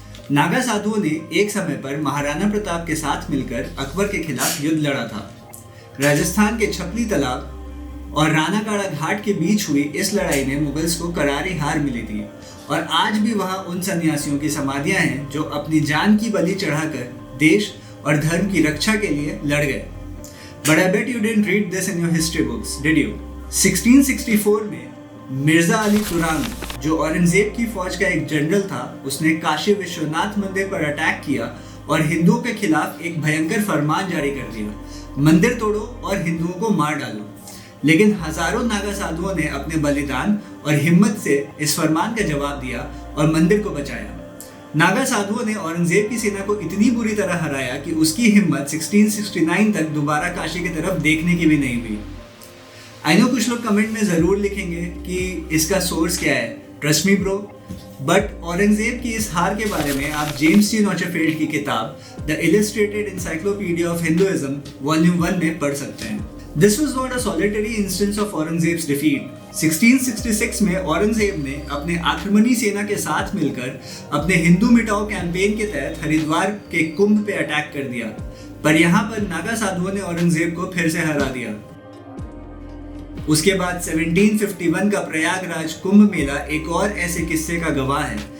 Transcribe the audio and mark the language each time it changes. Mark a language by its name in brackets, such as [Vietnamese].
[Hindi] नागा साधुओं ने एक समय पर महाराणा प्रताप के साथ मिलकर अकबर के खिलाफ युद्ध लड़ा था। राजस्थान के छपली तालाब और रानाकाड़ा घाट के बीच हुई इस लड़ाई में मुगल्स को करारी हार मिली थी, और आज भी वहां उन सन्यासियों की समाधियां हैं जो अपनी जान की बलि चढ़ाकर देश और धर्म की रक्षा के लिए लड़ गए। [English] But I bet you didn't read this in your history books, did you? [Hindi] 1664 में मिर्जा अली तुरान, जो औरंगजेब की फौज का एक जनरल था, उसने काशी विश्वनाथ मंदिर पर अटैक किया और हिंदुओं के खिलाफ एक भयंकर फरमान जारी कर दिया, मंदिर तोड़ो और हिंदुओं को मार डालो। लेकिन हजारों नागा साधुओं ने अपने बलिदान और हिम्मत से इस फरमान का जवाब दिया और मंदिर को बचाया। नागा साधुओं ने औरंगजेब की सेना को इतनी बुरी तरह हराया कि उसकी हिम्मत 1669 तक दोबारा काशी की तरफ देखने की भी नहीं हुई। [English] I know [Hindi] कुछ लोग कमेंट में जरूर लिखेंगे कि इसका सोर्स क्या है, [English] trust me bro, [Hindi] but Aurangzeb की इस हार के बारे में आप जेम्स टी नॉचरफील्ड की किताब the illustrated encyclopedia of Hinduism volume 1 में पढ़ सकते हैं। [English] This was not a solitary instance of Aurangzeb's defeat. [Hindi] 1666 में औरंगजेब ने अपने आक्रमणी सेना के साथ मिलकर अपने हिंदू मिटाओ कैंपेन के तहत हरिद्वार के कुंभ पे अटैक कर दिया, पर यहाँ पर नागा साधुओं ने औरंगजेब को फिर से हरा दिया। उसके बाद 1751 का प्रयागराज कुंभ मेला एक और ऐसे किस्से का गवाह है।